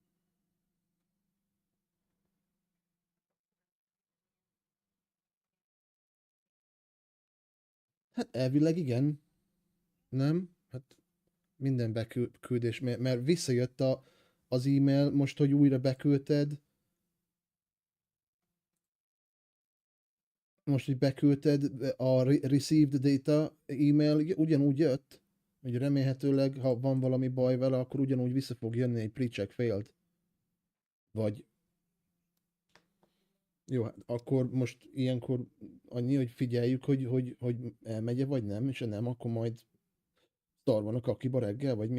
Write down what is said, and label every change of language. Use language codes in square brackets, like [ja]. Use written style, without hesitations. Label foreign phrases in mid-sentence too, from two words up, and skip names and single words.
[hu] Hát elvileg igen. Nem? Hát minden beküldés, mert visszajött az e-mail, most, hogy újra beküldted. Most, hogy beküldted, a [en] received data [hu] e-mail ugyanúgy jött, hogy remélhetőleg, ha van valami baj vele, akkor ugyanúgy vissza fog jönni egy [en] pre-check failed. [hu] Vagy... Jó, hát akkor most ilyenkor annyi, hogy figyeljük, hogy elmegye, vagy nem, és ha nem, akkor majd szar van a kakiba reggel, vagy mi?